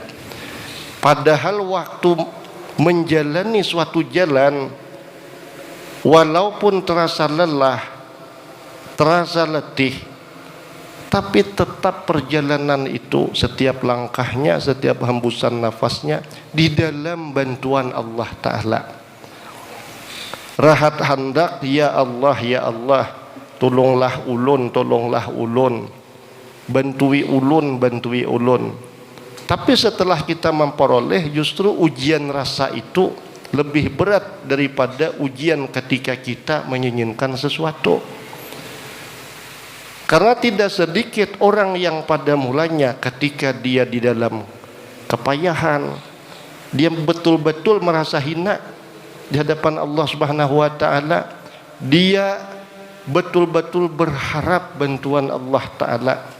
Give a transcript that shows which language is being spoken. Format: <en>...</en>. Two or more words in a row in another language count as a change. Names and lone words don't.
<id>Padahal waktu menjalani suatu jalan, walaupun terasa lelah, terasa letih, tapi tetap perjalanan itu, setiap langkahnya, setiap hembusan nafasnya di dalam bantuan Allah Ta'ala.</id> <bjn>Rahat hendak,</bjn> <ar>ya Allah, ya Allah,</ar> <bjn>tolonglah ulun, tolonglah ulun, bantui ulun, bantui ulun.</bjn> <id>Tapi setelah kita memperoleh, justru ujian rasa itu lebih berat daripada ujian ketika kita menginginkan sesuatu. Karena tidak sedikit orang yang pada mulanya ketika dia di dalam kepayahan, dia betul-betul merasa hina di hadapan Allah</id> <ar>Subhanahu wa taala,</ar> <id>dia betul-betul berharap bantuan Allah Ta'ala.</id>